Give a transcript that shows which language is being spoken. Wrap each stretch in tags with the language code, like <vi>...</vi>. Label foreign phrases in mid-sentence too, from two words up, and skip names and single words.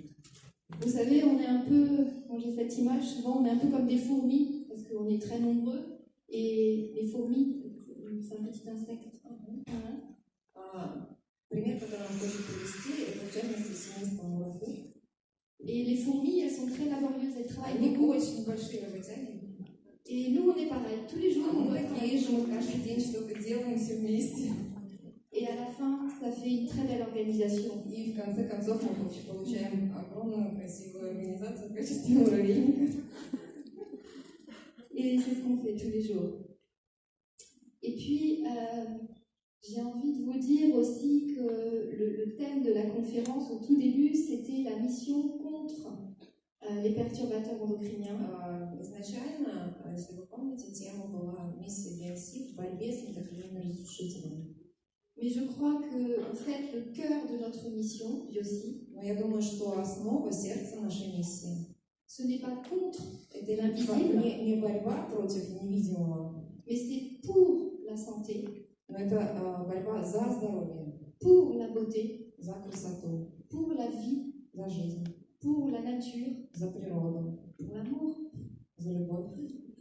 <fr>Vous savez, on est un peu, quand j'ai cette image, souvent on est un peu comme des fourmis, parce qu'on est très nombreux, et les fourmis, c'est un petit insecte.</fr> <ru>Пример, который он хочет привести, это в частности семейство муравьев.</ru> <fr>Et les fourmis, elles sont très laborieuses, elles travaillent</fr> <ru>Они</ru> <fr>beaucoup.</fr> <ru>очень большие работяги.</ru> <fr>Et nous, on est pareil, tous les jours,</fr> <ru>А</ru> <fr>on</fr> <ru>мы</ru> <fr>doit</fr> <ru>такие</ru> <fr>travailler.</fr> <ru>же, мы каждый день что-то делаем все вместе.</ru> <fr>Et à la fin, ça fait une très belle organisation.</fr> <ru>И в конце концов мы получаем огромную красивую организацию в качестве муравейника.</ru> <fr>Et c'est ce qu'on fait tous les jours. Et puis, j'ai envie de vous dire aussi que le thème de la conférence au tout début, c'était la mission contre les perturbateurs endocriniens.</fr> <ru>Изначально, если вы помните, тема была миссия Биоси в борьбе с эндокринными разрушителями.</ru> <fr>Mais je crois que, en fait, le cœur de notre mission, Biosi,</fr> <ru>Но я думаю, что основа, сердце нашей миссии</ru> <fr>ce n'est pas contre,</fr> <ru>это не борьба против невидимого,</ru> <fr>mais c'est pour la santé,</fr> <ru>но это борьба за здоровье,</ru> <fr>pour la beauté,</fr> <ru>за красоту,</ru> <fr>pour la vie,</fr> <ru>за жизнь,</ru> <fr>pour la nature,</fr> <ru>за природу,</ru> <fr>pour l'amour.</fr> <ru>за любовь.</ru>